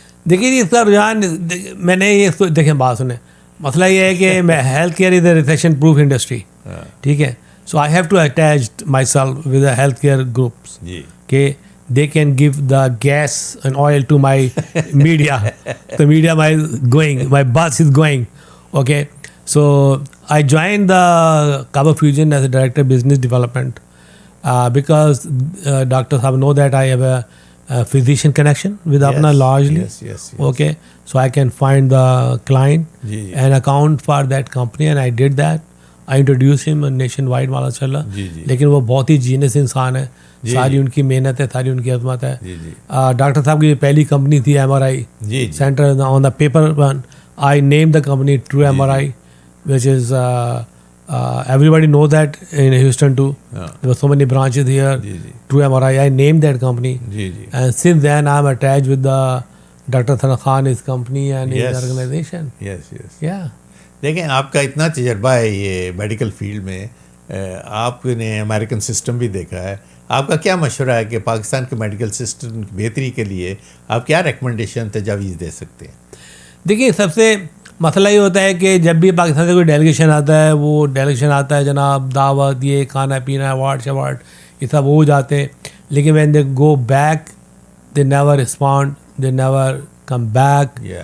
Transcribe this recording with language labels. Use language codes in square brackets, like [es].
[ur] دیکھیے جی، اس کا رجحان میں نے یہ دیکھیں بات سنیں، مسئلہ یہ ہے کہ میں [en] health care is a recession proof industry, [ur] ٹھیک ہے. [en] So I have to attach myself with a health care groups کہ they can give the gas and oil to my media. The media my bus is going. Okay. So I joined the Kaba Fusion as a director of business development because doctors have know that I have a physician connection with Apna largely. Yes. Okay. So I can find the client and account for that company, and I did that. I introduced him nationwide ماشاءاللہ. [ur] لیکن وہ بہت ہی jeans انسان ہے، ساری ان کی محنت ہے، ساری ان کی عظمت ہے. ڈاکٹر صاحب کی پہلی کمپنی تھی MRI centre [en] On the paper one. I name the company true MRI which is everybody know that in Houston too. There were so many branches here. True MRI, I named that company. And since then I am attached with the Dr. Sana Khan, his company and his organization. Yes. Yeah. [ur] دیکھیں آپ کا اتنا تجربہ ہے یہ medical field میں، آپ نے امریکن سسٹم بھی دیکھا ہے، آپ کا کیا مشورہ ہے کہ پاکستان کے میڈیکل سسٹم کی بہتری کے لیے آپ کیا ریکمنڈیشن تجاویز دے سکتے ہیں؟ دیکھیے سب سے مسئلہ یہ ہوتا ہے کہ جب بھی پاکستان سے کوئی ڈیلیگیشن آتا ہے، وہ ڈیلیگیشن آتا ہے جناب دعوت، یہ کھانا پینا، ایوارڈ یہ سب ہو جاتے ہیں، لیکن [en] When they go back they never respond, they never come back.